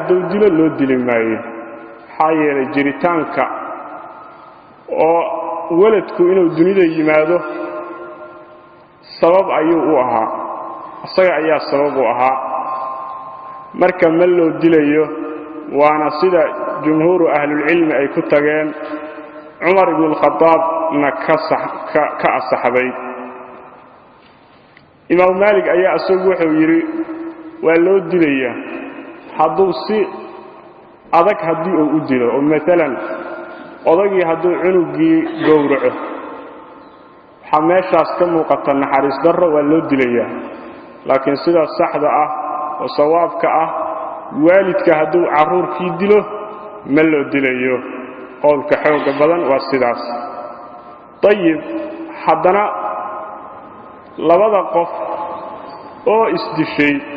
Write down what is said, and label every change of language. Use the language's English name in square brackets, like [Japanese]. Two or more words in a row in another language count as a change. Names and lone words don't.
[Somali] haduu dilo loo dili maayo xayeelay jiritaanka oo waladku inuu dunida yimaado sabab ayuu u ahaa asaga ayaa sabab u ahaa marka ma loo dilayo waana sida [Arabic] جمهور أهل العلم [Somali] ay ku tageen Umar ibn al-Khattab ka asaxabay Imam Malik ayaa asagu wuxuu yiri waa loo dilayaa hadduu si adag haddii uu u dilo oo mesela odagii hadduu cunugii gowraco waxa meeshaas ka muuqata naxariis darro waa loo dilayaa laakiin sida saxda ah oo sawaabka ah waalidka hadduu carruurkii dilo ma loo dilayo qowlka xooga badan waa sidaas طيب haddana labada qof oo isdishay